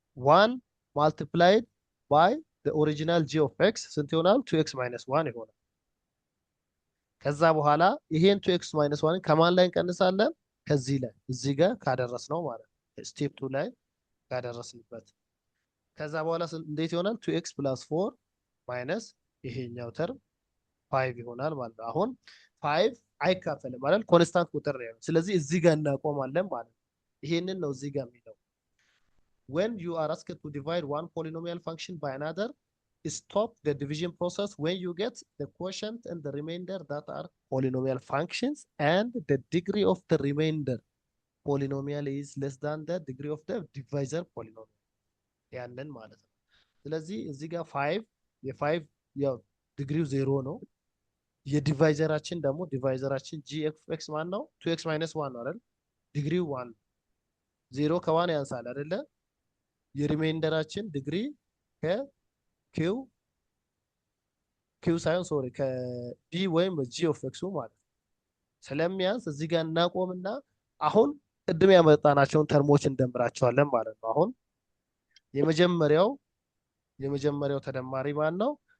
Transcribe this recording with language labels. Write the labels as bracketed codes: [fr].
[en] 1 ማልቲፕላይድ ባይ ኦሪጂናል ጂ ኦፍ ኤክስ [am] ስንት ይሆናል? 2x ማይነስ 1 ይሆናል። ከዛ በኋላ ይሄን 2x ማይነስ 1 ከማን ላይ እንቀንሳለን? ከዚህ ላይ እዚህ ጋር ካደረስ ነው ማለት ነው። ስቴፕ 2 ላይ ካደረስንበት ከዛ በኋላ እንዴት ይሆናል? 2x ፕላስ 4 ማይነስ ይሄኛው ተርም 5 ይሆናል ማለት ነው። አሁን 5 አይካፈልም ማለት ኮንስታንት ቁጥር ነው። ስለዚህ እዚህ ጋር እናቆማለን ማለት ነው። ይሄንን ነው እዚህ ጋር የሚለው [en] when you are asked to divide one polynomial function by another, stop the division process when you get the quotient and the remainder that are polynomial functions and the degree of the remainder polynomial is less than the degree of the divisor polynomial [am] ያንን ማለት ነው። ስለዚህ እዚህ ጋር 5 የ5 ያው ዲግሪው 0 ነው። የዲቫይዘራችን ደግሞ ዲቫይዘራችን g of x ማን ነው? 2x minus 1 ነው አይደል? ዲግሪው 1 0 ከ1 ያንሳል አይደለ? የሪሜይንደራችን ዲግሪ ከ q ሳይሆን ሶሪ ከd ወይም g of x ማለት ስለሚያንስ እዚህ ጋር እናቆምና አሁን ቅድም ያመጣናቸውን ተርሞች እንደምራቸዋለን ማለት ነው። አሁን የመጀመሪያው ተደማሪ ማን ነው?